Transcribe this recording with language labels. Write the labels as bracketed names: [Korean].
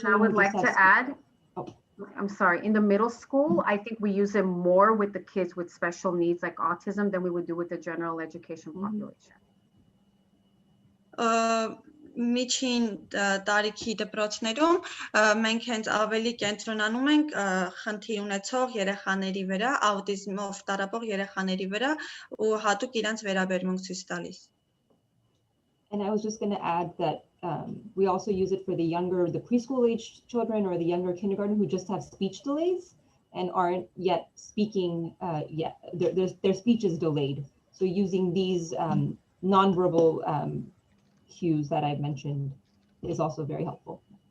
[English] I would like to add, I'm sorry, in the middle school, I think we use it more with the kids with special needs like autism than we would do with the general education population. [Armenian] Միջին տարիքի դպրոցներում մենք հենց ավելի կենտրոնանում ենք խնդիր ունեցող երեխաների վրա, աուտիզմով տառապող երեխաների վրա ու հատուկ իրենց վերաբերմունք ցույց տալիս. [English] And I was just going to add that we also use it for the preschool age children or the younger kindergarten who just have speech delays and aren't yet speaking yet. Their speech is delayed. So using these nonverbal cues that I've mentioned is also very helpful.